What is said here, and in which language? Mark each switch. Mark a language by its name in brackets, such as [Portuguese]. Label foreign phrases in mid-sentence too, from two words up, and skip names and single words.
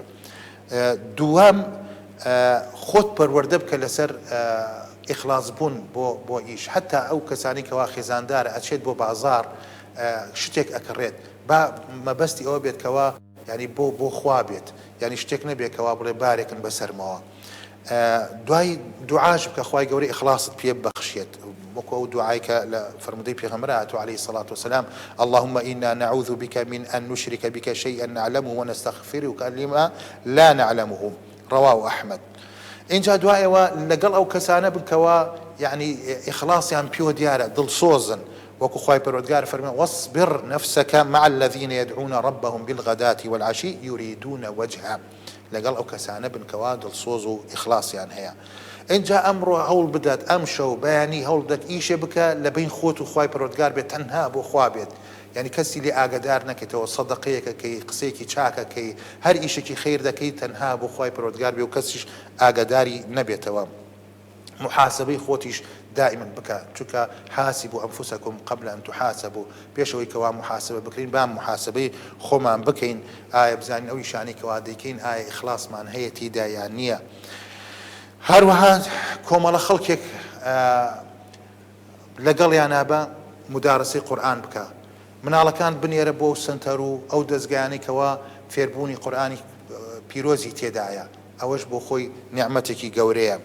[Central Kurdish] دووەم خۆت پەروەردە بکە لەسەر ئیخلاص بوون بۆ ئیش، حتا ئەو کەسانی کەوا خێزاندارە ئەچێت بۆ بازار شتێک ئەکڕێت با مەبەستی ئەوە بێت کەوا ینی بۆ خوا بێت، ینی شتێک نەبێتەوە بڵێ بارێکن بەسەرمەوە. دوای دوعاش بکە خوای گەورەی ئیخلاصت پێ بەخشێت، وەکو ئەو دوعای کە لە فەرمودەی پێغەمبەر هاتووە [Arabic] عەلەیهی الصلاة والسلام اللهم إنا نعوذ بك من أن نشرك بك شيئا نعلمه ونستغفرك لما لا نعلمه رواه أحمد. [Central Kurdish] اینجا دوایەوە لەگەڵ ئەو کەسانە بکەوە یعنی ئیخلاصیان پێوە دیارە دڵسۆزن، وەکو خوای پەروەردگار فەرمێ [Arabic] واصبر نفسك مع الذين يدعون ربهم بالغداة والعشي يريدون وجهه، [Central Kurdish] لەگەڵ ئەو کەسانە بنکەوە دڵسۆز و ئیخلاصیان هەیە. اینجا ئەمڕۆ هەوڵ بدات ئەم شەو بەیانی هەوڵ بدات ئیشێ بکە لە بین خۆت و خوای پەروەردگار بێت، تەنها بۆ خوا بێت، یعنی کەسی لێ ئاگادار نەکەیتەوە، سەدەقەیەکەکەی قسەیەکی چاکەکەی هەر ئیشێکی خیر دەکەی تەنها بۆ خوای پەروەردگار بێ و کەسیش ئاگاداری نەبێتەوە. محاسبەی خۆتیش دائما بکە، چونکە [Arabic] حاسبوا أنفسكم قبل أن تحاسبوا، [Central Kurdish] پێشەوەی کەوا محاسبە بکرین بام محاسبەی خۆمان بکەین، ئایا بزانین ئەوی شانی کەوا دەیکەین ئایا ئیخلاصمان هەیە تێدا یان نییە. هەروەها کۆمەڵە خەڵکێک لەگەڵیانە بە مدارسەی قورئان بکە، مناڵەکان بنێرە بۆ سنتەر و ئەو دەستگایانەی کەوا فێربوونی قورئانی پیرۆزی تێدایە، ئەوەش بۆ خۆی نیعمەتێکی گەورەیە.